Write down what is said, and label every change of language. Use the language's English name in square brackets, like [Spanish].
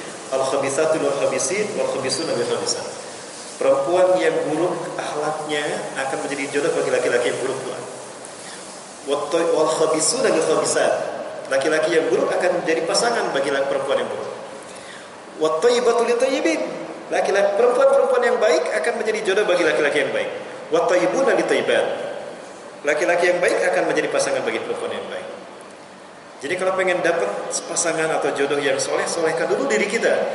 [Arabic] Al-khabithatu lil-khabithin wal khabithuna lil-khabithat. [Indonesian] Perempuan yang buruk akhlaknya akan menjadi jodoh bagi laki-laki yang buruk pula. [Arabic] Wal-khabithuna lil-khabithat. [Indonesian] Laki-laki yang buruk akan menjadi pasangan bagi perempuan yang buruk. [Arabic] Wa thayyibatu lit-thayyibin. [Indonesian] Laki-laki perempuan-perempuan yang baik akan menjadi jodoh bagi laki-laki yang baik. [Arabic] Wa thayyibuna lit-thayyibat. [Indonesian] Laki-laki yang baik akan menjadi pasangan bagi perempuan yang baik. Jadi kalau pengen dapat pasangan atau jodoh yang soleh, solehkan dulu diri kita.